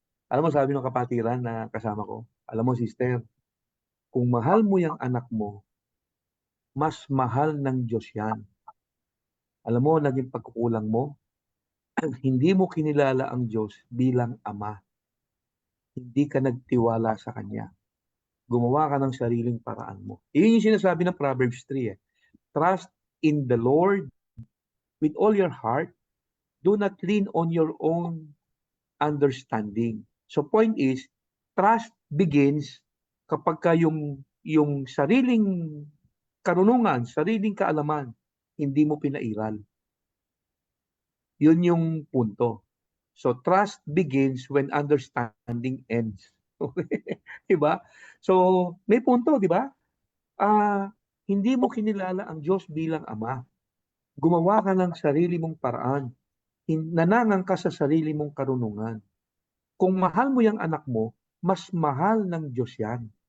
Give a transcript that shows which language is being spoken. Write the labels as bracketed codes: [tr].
[tl] Alam mo, sabi ng kapatiran na kasama ko, alam mo, sister, kung mahal mo yung anak mo, mas mahal ng Diyos yan. Alam mo, naging pagkukulang mo, hindi mo kinilala ang Diyos bilang Ama. Hindi ka nagtiwala sa Kanya. Gumawa ka ng sariling paraan mo. Iyon yung sinasabi ng Proverbs 3 eh. [en] Trust in the Lord with all your heart. Do not lean on your own understanding. So point is, trust begins [tl] kapag ka yung sariling karunungan, sariling kaalaman, hindi mo pinairal. Yun yung punto. [en] So trust begins when understanding ends. [tl] Diba? So may punto, di ba? Hindi mo kinilala ang Diyos bilang Ama. Gumawa ka ng sarili mong paraan. Nananang ka sa sarili mong karunungan. Kung mahal mo yung anak mo, mas mahal ng Diyos yan.